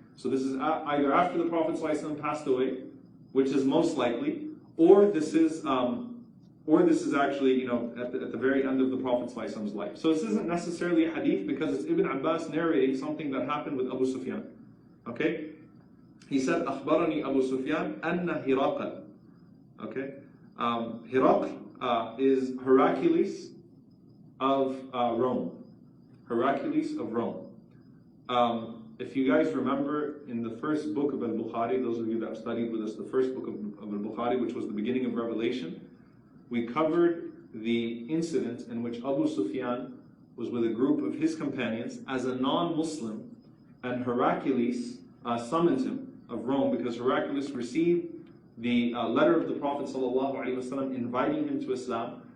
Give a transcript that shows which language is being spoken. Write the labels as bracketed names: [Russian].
[English] So this is either after the Prophet ﷺ passed away, which is most likely, or this is or this is actually, at the very end of the Prophet's life. So this isn't necessarily a hadith because it's Ibn Abbas narrating something that happened with Abu Sufyan. Okay? He said, [Arabic] أخبرني أبو سفيان أن هرقل. [English] Okay? Hiraql is Heracles of Rome. Heracles of Rome. If you guys remember in the first book of Bukhari, those of you that have studied with us, the first book of Bukhari, which was the beginning of Revelation, we covered the incident in which Abu Sufyan was with a group of his companions as a non-Muslim, and Heracles summoned him of Rome because Heracles received the letter of the Prophet ﷺ inviting him to Islam.